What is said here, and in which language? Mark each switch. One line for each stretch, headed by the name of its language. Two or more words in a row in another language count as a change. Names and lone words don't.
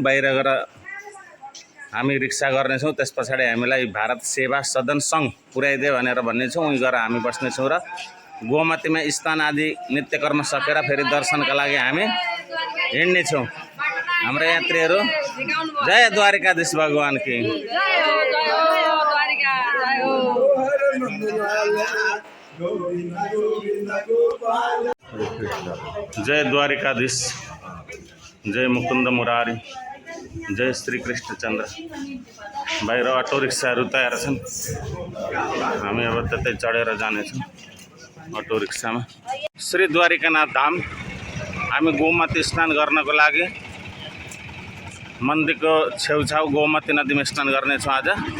Nepali: बाहिर गएर हामी रिक्सा गर्नेछौँ, त्यस पछाडि हामीलाई भारत सेवा सदन सङ्घ पुर्याइदियो भनेर भन्नेछौँ। उहीँ गएर हामी बस्नेछौँ र गोमतीमा स्नान आदि नित्यकर्म सकेर फेरि दर्शनका लागि हामी हिँड्नेछौँ। हाम्रा यात्रीहरू
Hindi: जय द्वारिकाधीश भगवान की।
Nepali: जय द्वारिकाधीश, जय मुकुन्द मुरारी, जय श्री कृष्णचन्द्र। बाहिर अटो रिक्साहरू तयार छन्, हामी अब त्यतै चढेर जानेछौँ अटो रिक्सामा। श्री द्वारिकानाथ धाम हामी गोमती स्नान गर्नको लागि मन्दिरको छेउछाउ गोमती नदीमा स्नान गर्नेछौँ आज।